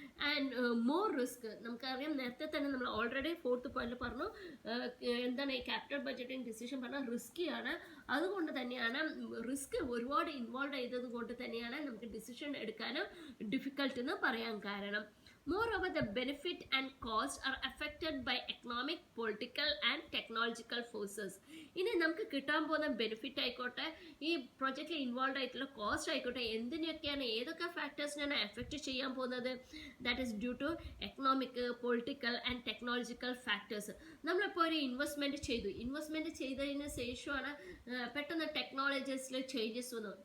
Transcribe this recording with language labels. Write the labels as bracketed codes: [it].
[en] and more risk [ml] നമുക്കറിയാം, നേരത്തെ തന്നെ നമ്മൾ ഓൾറെഡി ഫോർത്ത് പോയിന്റിൽ പറഞ്ഞു എന്താണ് ഈ ക്യാപിറ്റൽ ബഡ്ജറ്റിംഗ് ഡിസിഷൻ പറഞ്ഞാൽ റിസ്ക്കിയാണ്. അതുകൊണ്ട് തന്നെയാണ് റിസ്ക് ഒരുപാട് ഇൻവോൾവ് ചെയ്തത് കൊണ്ട് തന്നെയാണ് നമുക്ക് ഡിസിഷൻ എടുക്കാനും ഡിഫിക്കൽട്ട് എന്ന് പറയാൻ കാരണം. [en] Moreover, the benefit and cost are affected by economic, political and technological forces. [ml] ഇനി നമുക്ക് കിട്ടാൻ പോകുന്ന ബെനിഫിറ്റ് ആയിക്കോട്ടെ, ഈ പ്രൊജക്റ്റിൽ ഇൻവോൾവ് ആയിട്ടുള്ള കോസ്റ്റ് ആയിക്കോട്ടെ, എന്തിനൊക്കെയാണ് ഏതൊക്കെ ഫാക്ടേഴ്സിനാണ് എഫക്റ്റ് ചെയ്യാൻ പോകുന്നത്? [en] That is due to economic, political and technological factors. [ml] നമ്മളിപ്പോൾ ഒരു ഇൻവെസ്റ്റ്മെൻറ്റ് ചെയ്തതിന് ശേഷമാണ് പെട്ടെന്ന് ടെക്നോളജീസിൽ ചേഞ്ചസ് വന്നു.